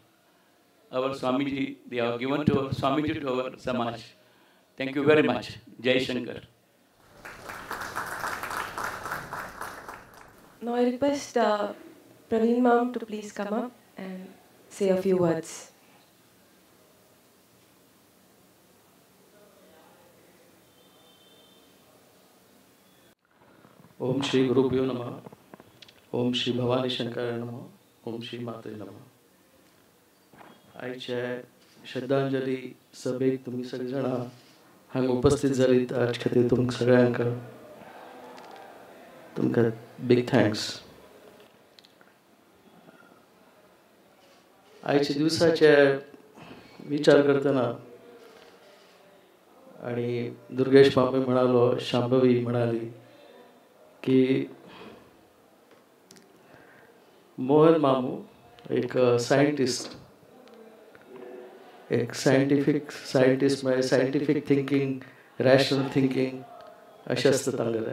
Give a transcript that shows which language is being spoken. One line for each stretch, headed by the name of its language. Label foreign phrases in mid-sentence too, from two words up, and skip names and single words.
English: Our Swamiji, they have given to our Swamiji to our Samaj. Thank you very much. Jai Shankar. Now I request Praveen Ma'am to please come up and say a few words.
Sanskrit: ॐ श्री गुरुभ्यो नमः. ॐ श्री भवानी शंकर नमः. ॐ श्री मात्रे नमः.
Konkani: आयच्या श्रद्धांजली सभेक तुम्ही सगळे जाणा हांगा उपस्थित जालीत आज खातीर तुमकां सगळ्यांक तुमकां
English: big thanks.
Konkani: आयच्या दिवसाचे विचार करतना आणि दुर्गेश मामे म्हणालो, शांभवी म्हणाली की मोहन मामू एक सायंटिस्ट, एक सायंटिस्ट म्हणजे
English: scientific thinking, rational thinking
Konkani: अशें आसता तांगेलें.